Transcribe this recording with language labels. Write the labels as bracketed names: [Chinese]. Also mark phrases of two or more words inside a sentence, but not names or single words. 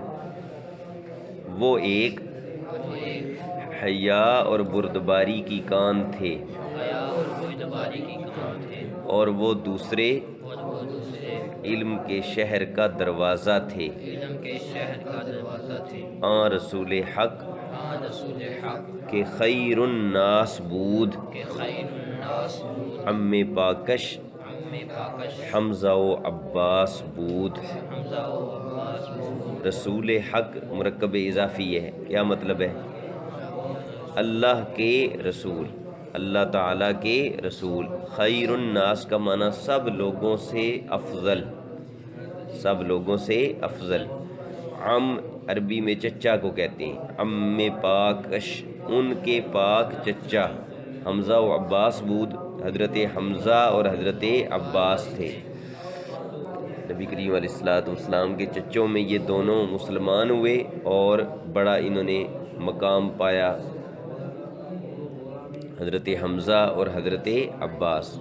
[Urdu] وہ ایک حیا اور بردباری کی کان تھے، اور وہ دوسرے علم کے شہر کا دروازہ تھے۔ [Persian] آن رسول حق کہ خیر الناس بود، عم پاکش حمزہ و عباس بود۔ [Urdu] رسول حق مرکب اضافی ہے، کیا مطلب ہے؟ اللہ کے رسول، اللہ تعالیٰ کے رسول۔ [Arabic] خیر الناس [Urdu] کا معنی سب لوگوں سے افضل، سب لوگوں سے افضل۔ عم عربی میں چچا کو کہتے ہیں، [Persian] عم پاکش [Urdu] ان کے پاک چچا۔ [Persian] حمزہ و عباس بود، [Urdu] حضرت حمزہ اور حضرت عباس تھے۔ نبی کریم علیہ السلام کے چچوں میں یہ دونوں مسلمان ہوئے اور بڑا انہوں نے مقام پایا، حضرت حمزہ اور حضرت عباس۔